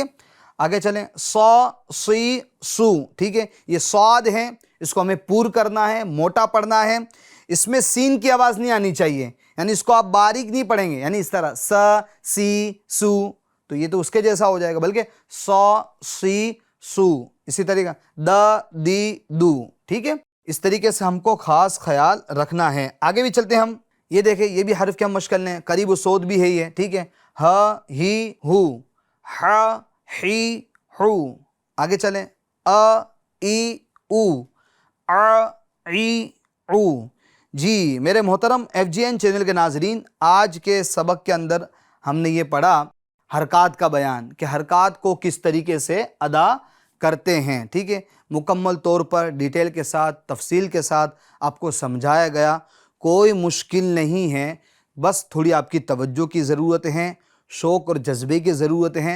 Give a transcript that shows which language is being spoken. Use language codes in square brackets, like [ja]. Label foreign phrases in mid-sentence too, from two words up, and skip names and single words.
[ur] آگے چلیں صا سی سو، ٹھیک ہے، یہ صاد ہے، اس کو ہمیں پور کرنا ہے، موٹا پڑھنا ہے، اس میں سین کی آواز نہیں آنی چاہیے، یعنی اس کو آپ باریک نہیں پڑھیں گے، یعنی اس طرح س سی سو تو یہ تو اس کے جیسا ہو جائے گا، بلکہ سو سی سو، اسی طریقہ دا دی دو، ٹھیک ہے؟ اس طریقے سے ہم کو خاص خیال رکھنا ہے۔ آگے بھی چلتے ہیں ہم، یہ دیکھیں یہ بھی حرف کے ہم مشق کر لیں، قریب و صوت بھی ہے یہ، ٹھیک ہے؟ ہ ہی ہو، ح ہی ہو، آگے چلیں، ای او، ای او۔ جی میرے محترم FGN چینل کے ناظرین، آج کے سبق کے اندر ہم نے یہ پڑھا حرکات کا بیان، کہ حرکات کو کس طریقے سے ادا کرتے ہیں، ٹھیک ہے؟ مکمل طور پر ڈیٹیل کے ساتھ، تفصیل کے ساتھ آپ کو سمجھایا گیا، کوئی مشکل نہیں ہے، بس تھوڑی آپ کی توجہ کی ضرورت ہے، شوق اور جذبے کی ضرورت ہے۔